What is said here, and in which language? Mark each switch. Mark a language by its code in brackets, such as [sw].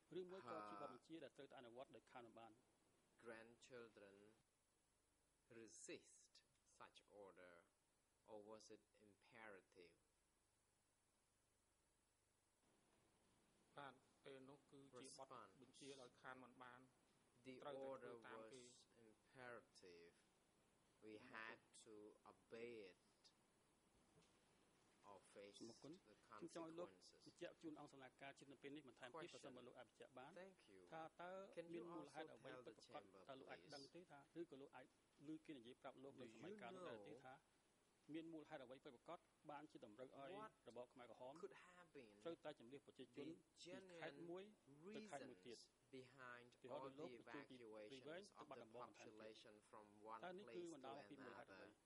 [km] ឬមួយក៏ជាបទបញ្ជាដែលត្រូវតែអនុវត្តដោយខាងបាន [en] grandchildren resist such order, or was it imperative? [km] បាទពេលនោះគឺជាបទបញ្ជាដោយខាងមិនបាន [en] The order was imperative. We had to obey it or face the consequences. [km] បញ្ជាក់ជូនអង្គសាលាការជាតិនៅពេលនេះបន្ថែមទៀតប្រសិនបើលោកអាចបញ្ជាក់បានថាតើមានមូលហេតុអ្វីពិតប្រាកដតើលោកអាចដឹងទេថាឬក៏លោកអាចឮគេនិយាយប្រាប់លោកនៅសម័យកាលនោះដែរទេថាមានមូលហេតុអ្វីពិតប្រាកដបានជាតម្រូវឲ្យរបបខ្មែរក្រហមត្រូវតែជំនះប្រជាជនពីខេត្តមួយទៅខេត្តមួយទៀត [en] behind all the evacuations of the population from one place to another.